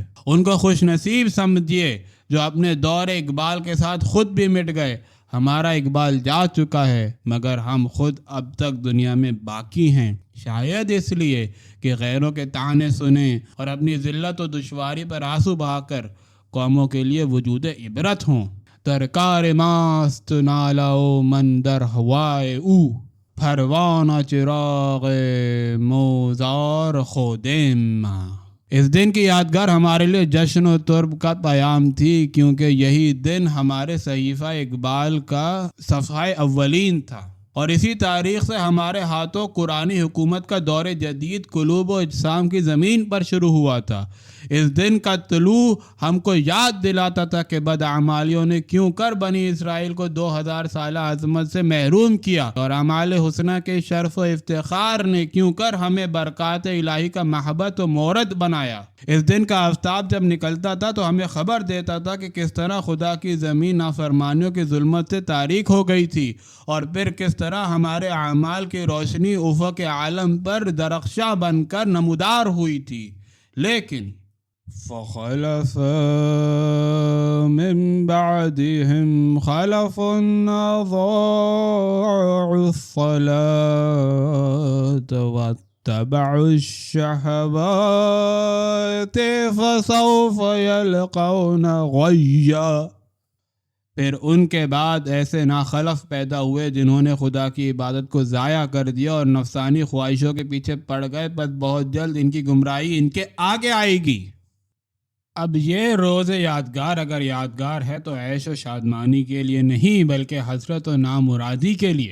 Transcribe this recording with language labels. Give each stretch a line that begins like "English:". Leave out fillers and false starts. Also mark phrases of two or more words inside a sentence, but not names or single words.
Urdu: ان کو خوش نصیب سمجھیے جو اپنے دور اقبال کے ساتھ خود بھی مٹ گئے۔ ہمارا اقبال جا چکا ہے مگر ہم خود اب تک دنیا میں باقی ہیں، شاید اس لیے کہ غیروں کے طعنے سنیں اور اپنی ذلت و دشواری پر آنسو بہا کر قوموں کے لیے وجود عبرت ہوں۔
Persian: درکار ماست نالاؤ من در ہوائے او، پروانہ چراغ موزار خودیم۔
Urdu: اس دن کی یادگار ہمارے لیے جشن و طرب کا پیام تھی، کیونکہ یہی دن ہمارے صحیفہ اقبال کا صفحہ اولین تھا اور اسی تاریخ سے ہمارے ہاتھوں قرآنی حکومت کا دور جدید قلوب و اجسام کی زمین پر شروع ہوا تھا۔ اس دن کا طلوع ہم کو یاد دلاتا تھا کہ بدعمالیوں نے کیوں کر بنی اسرائیل کو 2000 سالہ عظمت سے محروم کیا اور اعمال حسنہ کے شرف و افتخار نے کیوں کر ہمیں برکات الہی کا محبت و مورد بنایا۔ اس دن کا آفتاب جب نکلتا تھا تو ہمیں خبر دیتا تھا کہ کس طرح خدا کی زمین نافرمانیوں کی ظلمت سے تاریک ہو گئی تھی اور پھر کس طرح ہمارے اعمال کی روشنی افق عالم پر درخشاں بن کر نمودار ہوئی تھی۔
Arabic: لیکن فخلف من بعدهم خلف اضاعوا الصلاة واتبعوا الشهوات فسوف يلقون غيا۔
Urdu: پھر ان کے بعد ایسے ناخلف پیدا ہوئے جنہوں نے خدا کی عبادت کو ضائع کر دیا اور نفسانی خواہشوں کے پیچھے پڑ گئے، بس بہت جلد ان کی گمراہی ان کے آگے آئے گی۔ اب یہ روز یادگار اگر یادگار ہے تو عیش و شادمانی کے لیے نہیں بلکہ حسرت و نامرادی کے لیے۔